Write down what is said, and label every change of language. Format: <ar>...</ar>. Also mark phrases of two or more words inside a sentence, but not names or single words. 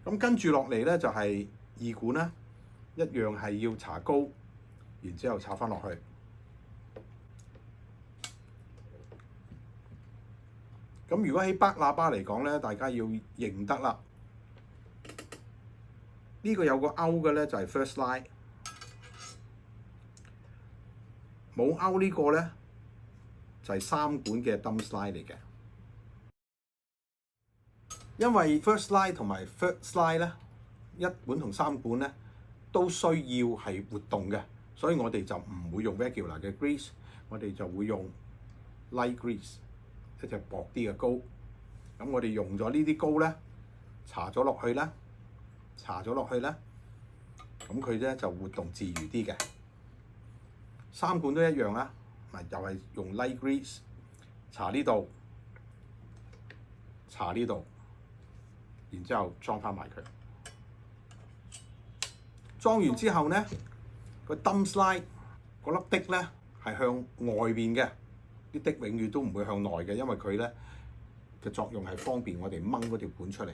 <yue>咁跟住落嚟咧就係二管啦，一樣係要搽膏，然之後插翻落去。咁如果喺北喇叭嚟講咧，大家要認得啦。呢個有個勾嘅咧就係</yue> <en>first line，</en> <yue>冇勾呢個咧就係三管嘅</yue> <en>dumb slide</en> <yue>嚟嘅。因為</yue> <en>first line</en> <yue>同埋</yue> <en>third slide</en> <yue>咧，一管同三管咧都需要係活動嘅，所以我哋就唔會用 regular 嘅 grease， 我哋就會用</yue> <en>light grease，</en> <yue>一隻薄啲嘅膏。咁我哋用咗呢啲膏咧，搽咗落去咧，咁佢咧就活動自如啲嘅。三管都一樣啦，咪又係用</yue> <en>light grease</en> <yue>搽呢度，搽呢度。然之後裝翻埋佢，裝完之後咧，個</yue> <en>dumb slide</en> <yue>嗰粒滴咧係向外邊嘅，啲滴永遠都唔會向內嘅，因為佢咧嘅作用係方便我哋掹嗰條管出嚟。</yue>